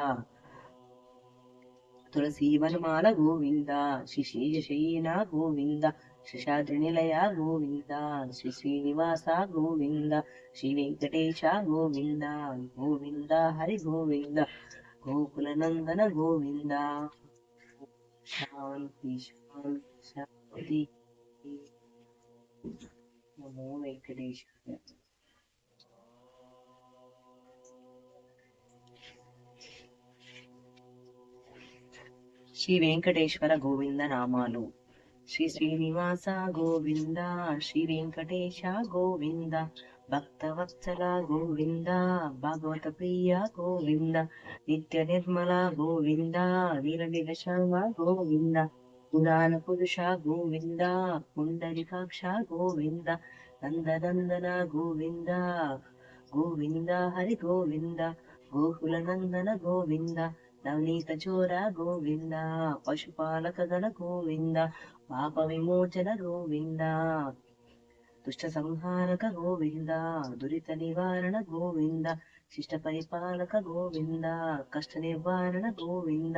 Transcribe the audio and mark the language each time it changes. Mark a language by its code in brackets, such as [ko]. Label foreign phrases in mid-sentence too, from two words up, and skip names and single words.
[kn] ತುಳಸಿ ವನಮಾಲ ಗೋವಿಂದ ಶ್ರೀ ಶೇಷಶಯನ ಗೋವಿಂದ ಶೇಷಾದ್ರಿ ನಿಲಯ ಗೋವಿಂದ ಶ್ರೀ ಶ್ರೀನಿವಾಸ ಗೋವಿಂದ ಶ್ರೀ ವೆಂಕಟೇಶ ಗೋವಿಂದ ಗೋವಿಂದ ಹರಿ ಗೋವಿಂದ ಗೋಕುಲ ನಂದನ ಗೋವಿಂದ ಶಾಂತಿ ಶಾಂತಿ ಶಾಂತಿ ನಮೋ ವೆಂಕಟೇಶ. [te] శ్రీ వెంకటేశ్వర గోవింద నామాలు. శ్రీ శ్రీనివాస గోవింద శ్రీ వెంకటేశ గోవింద భక్తవత్సల గోవింద భాగవత ప్రియ గోవింద నిత్య నిర్మల గోవింద నీలనిల శ్యామ గోవింద పురాణ పురుష గోవింద పుండరికాక్ష గోవింద నందనందన గోవింద గోవింద హరి గోవింద గోకుల నందన [kn] గోవింద ನವನೀತ ಚೋರ ಗೋವಿಂದ ಪಶುಪಾಲಕ ಗಣ ಗೋವಿಂದ ಪಾಪ ವಿಮೋಚನ ಗೋವಿಂದ ದುಷ್ಟ ಸಂಹಾರಕ ಗೋವಿಂದ ದುರಿತ ನಿವಾರಣ ಗೋವಿಂದ ಶಿಷ್ಟ ಪರಿಪಾಲಕ ಗೋವಿಂದ ಕಷ್ಟ ನಿವಾರಣ ಗೋವಿಂದ